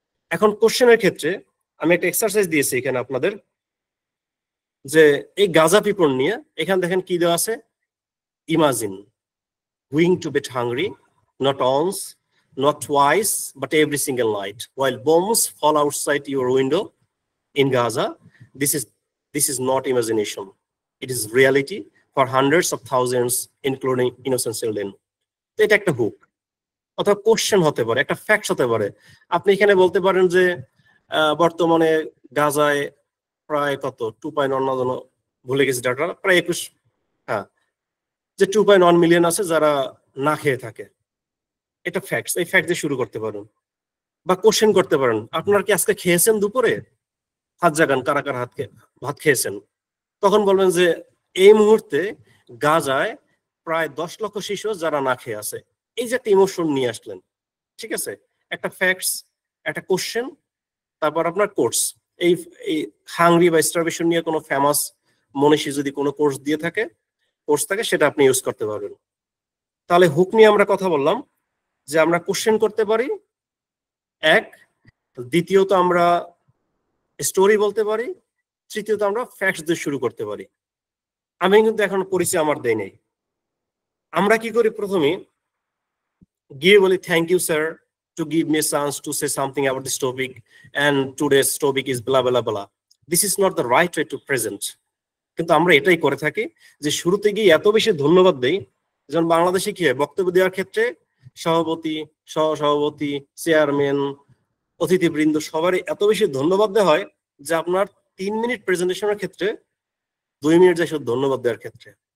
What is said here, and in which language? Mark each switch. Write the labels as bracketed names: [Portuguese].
[Bangla] এখন কোশ্চেনের ক্ষেত্রে আমি একটা এক্সারসাইজ দিয়েছি এখানে আপনাদের, যে এই গাজা পিপল নিয়ে এখানে দেখেন কি দেওয়া আছে, [English] Imagine going to bed hungry, not once, not twice, but every single night, while bombs fall outside your window in Gaza. This is not imagination. It is reality for hundreds of thousands, including innocent children. [Bangla] এটা একটা hook অথবা question হতে পারে, একটা fact হতে পারে। আপনি এখানে বলতে পারেন যে বর্তমানে গাজায় প্রায় কত 2.1 ভুলে গেছি ডাটা, প্রায় 21, হ্যাঁ, যে 2.1 মিলিয়ন আছে যারা না খেয়ে থাকে। এটা ফ্যাক্টস, এই ফ্যাক্ট দিয়ে শুরু করতে পারেন। বা কোশ্চেন করতে পারেন, আপনারা কি আজকে খেয়েছেন দুপুরে? হাত জাগান কারা কারা ভাত খেয়েছেন। তখন বলবেন যে এই মুহূর্তে গাজায় প্রায় 10 লক্ষ শিশু যারা না খেয়ে আছে। এই যে একটা ইমোশন নিয়ে আসলেন, ঠিক আছে, একটা ফ্যাক্টস, একটা কোশ্চেন, তারপর আপনার কোর্স। এই হাংরি বা স্টারভেশন নিয়ে কোনো ফেমাস মনীষী যদি কোনো কোর্স দিয়ে থাকে, কোর্স থাকে, সেটা আপনি ইউজ করতে পারবেন। তাহলে হুক নিয়ে আমরা কথা বললাম যে আমরা কোশ্চেন করতে পারি এক, দ্বিতীয়ত আমরা স্টোরি বলতে পারি, তৃতীয়ত আমরা ফ্যাক্টস দিয়ে শুরু করতে পারি। আমি কিন্তু এখন পরিচয় আমার দেই নাই। আমরা কি করি, প্রথমে গিয়ে বলি [English] Thank you sir to give me a chance to say something about this topic, and today's topic is blah blah blah. This is not the right way to present. [Bangla] কিন্তু আমরা এটাই করে থাকি যে শুরুতে গিয়ে এত বেশি ধন্যবাদ দেই। যেমন বাংলাদেশে কি হয়, বক্তব্য দেওয়ার ক্ষেত্রে সভাপতি, সহসভাপতি, চেয়ারম্যান, অতিথিবৃন্দ সবারই এত বেশি ধন্যবাদ দেওয়া হয় যে আপনার 3 মিনিট প্রেজেন্টেশনের ক্ষেত্রে 2 মিনিট যায় শুধু ধন্যবাদ দেওয়ার ক্ষেত্রে।